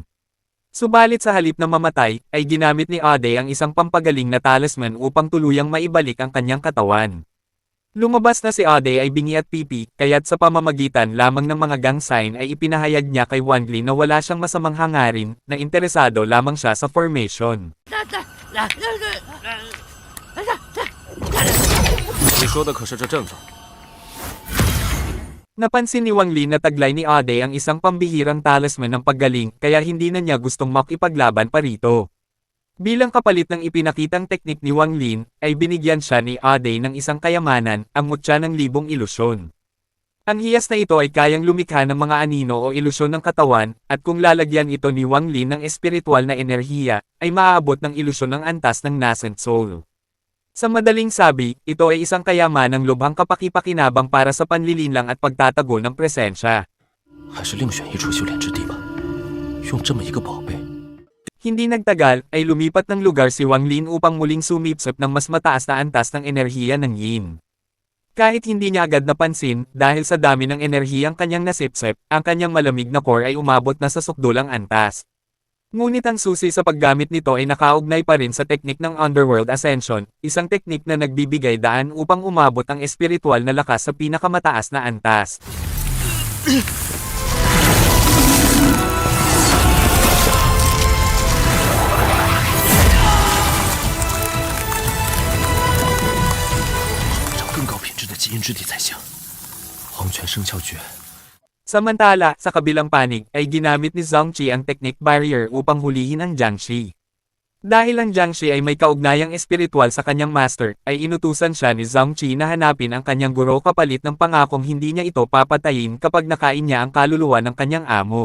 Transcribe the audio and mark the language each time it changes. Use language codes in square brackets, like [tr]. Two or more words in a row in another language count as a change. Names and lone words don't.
[tl] Subalit sa halip na mamatay, ay ginamit ni Ade ang isang pampagaling na talisman upang tuluyang maibalik ang kanyang katawan. Lumabas na si Ade ay bingi at pipi, kaya't sa pamamagitan lamang ng mga [en] gang sign [tl] ay ipinahayag niya kay Wang Lin na wala siyang masamang hangarin, na interesado lamang siya sa formation. [zh] 你说的可是这阵法？ [tl] Napansin ni Wang Lin na taglay ni Ade ang isang pambihirang talisman ng paggaling, kaya hindi na niya gustong makipaglaban pa rito. Bilang kapalit ng ipinakitang teknik ni Wang Lin, ay binigyan siya ni Ade ng isang kayamanan, ang mutya ng 1000 ilusyon. Ang hiyas na ito ay kayang lumikha ng mga anino o ilusyon ng katawan, at kung lalagyan ito ni Wang Lin ng espiritual na enerhiya, ay maaabot ng ilusyon ng antas ng [en] nascent soul. [tl] Sa madaling sabi, ito ay isang kayamanang lubhang kapaki-pakinabang para sa panlilinlang at pagtatago ng presensya. [zh] 还是另选一处修炼之地吧。用这么一个宝贝， [tl] Hindi nagtagal, ay lumipat ng lugar si Wang Lin upang muling sumipsip ng mas mataas na antas ng enerhiya ng Yin. Kahit hindi niya agad napansin, dahil sa dami ng enerhiyang kanyang nasipsip, ang kanyang malamig na core ay umabot na sa sukdulang antas. Ngunit ang susi sa paggamit nito ay nakaugnay pa rin sa teknik ng Underworld Ascension, isang teknik na nagbibigay daan upang umabot ang espiritual na lakas sa pinakamataas na antas. [zh] 找更高品质的基因之地才行。黄泉生肖诀， [tl] Samantala, sa kabilang panig, ay ginamit ni Zhongqi ang [en] technique barrier [tl] upang hulihin ang Jiangshi. Dahil ang Jiangshi ay may kaugnayang espiritual sa kanyang master, ay inutusan siya ni Zhongqi na hanapin ang kanyang guro kapalit ng pangakong hindi niya ito papatayin kapag nakain niya ang kaluluwa ng kanyang amo.